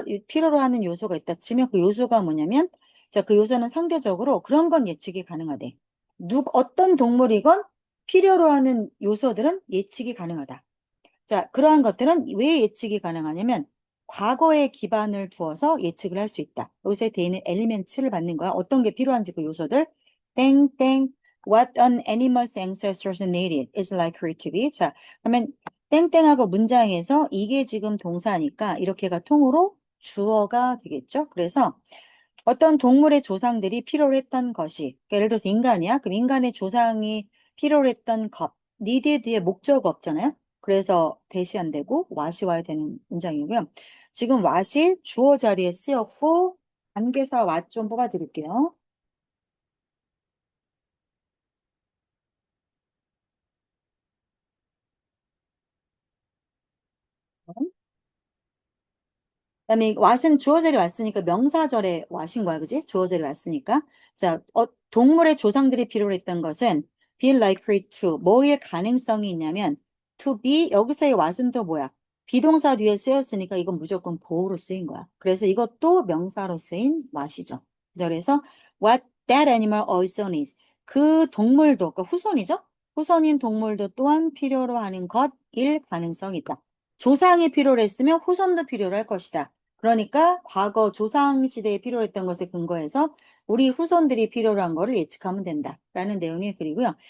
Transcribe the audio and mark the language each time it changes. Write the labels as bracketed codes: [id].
[ko] 필요로 하는 요소가 있다 치면 그 요소가 뭐냐면 자, 그 요소는 상대적으로 그런 건 예측이 가능하대. 어떤 동물이건 필요로 하는 요소들은 예측이 가능하다. 자, 그러한 것들은 왜 예측이 가능하냐면 과거에 기반을 두어서 예측을 할 수 있다. 여기서 대인은 엘리멘츠를 받는 거야. 어떤 게 필요한지 그 요소들. [en] 땡땡 what an animal's ancestors needed is likely to be. [ko] 자, 그러면 땡땡하고 문장에서 이게 지금 동사니까 이렇게가 통으로 주어가 되겠죠. 그래서 어떤 동물의 조상들이 필요로 했던 것이 그러니까 예를 들어서 인간이야. 그럼 인간의 조상이 필요로 했던 것 needed의 목적어 없잖아요. 그래서 대시 안 되고 what이 와야 되는 문장이고요. 지금 what이 주어 자리에 쓰였고 관계사 what 좀 뽑아 드릴게요. 그다음에 what은 주어 자리에 왔으니까 명사절에 what인 거야. 그지? 주어 자리에 왔으니까. 자, 동물의 조상들이 필요로 했던 것은 be likely to 뭐일 가능성이 있냐면 to be 여기서의 what은 또 뭐야? 비동사 뒤에 쓰였으니까 이건 무조건 보호로 쓰인 거야. 그래서 이것도 명사로 쓰인 what이죠. [en] 그래서 what that animal also needs. [ko] 그 동물도 그 후손이죠? 후손인 동물도 또한 필요로 하는 것일 가능성이 있다. 조상이 필요로 했으면 후손도 필요로 할 것이다. 그러니까 과거 조상 시대에 필요로 했던 것에 근거해서 우리 후손들이 필요로 한 거를 예측하면 된다라는 내용의 글이고요.